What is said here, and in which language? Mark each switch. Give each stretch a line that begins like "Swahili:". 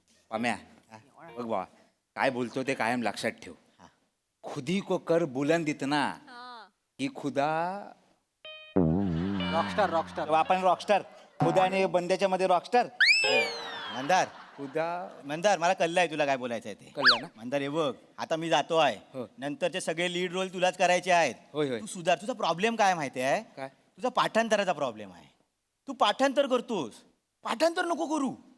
Marathi: पम्या बघ बाबा काय बोलतो ते कायम लक्षात ठेव.
Hindi: खुदी को कर बुलंद इतना की खुदा.
English: Rockstar rockstar.
Marathi: आपण रॉकस्टार खुदा आणि बंद्याच्या मध्ये रॉकस्टार. मंदार
Hindi: खुदा
Marathi: मंदार मला कळलं आहे तुला काय बोलायचं आहे ते. कळलं ना? मंदार हे बघ, आता मी जातो आहे. हो. नंतरचे सगळे लीड रोल तुलाच करायचे आहेत. होय, होय. तू सुधार. तुझा प्रॉब्लेम काय माहिती आहे? काय? तुझा पाठांतराचा प्रॉब्लेम आहे. तू पाठांतर करतोस, पाठांतर नको करू.